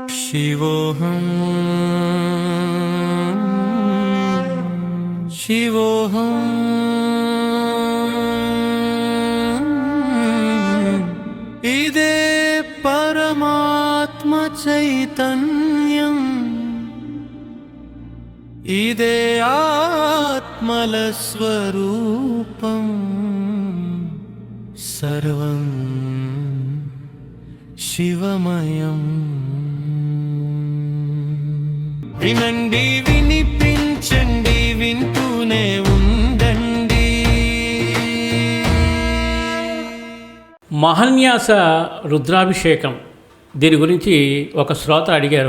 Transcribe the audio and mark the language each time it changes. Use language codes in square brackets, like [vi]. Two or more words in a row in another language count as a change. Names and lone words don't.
[sa] शिवोऽहं शिवोऽहं इदे परमात्म चैतन्यम् इदे आत्मलस्वरूपं सर्वं शिवमयम् [te] వినండి వినిపించండి వింటూనే ఉండండి. మహన్యాస రుద్రాభిషేకం దీని గురించి ఒక శ్రోత అడిగారు.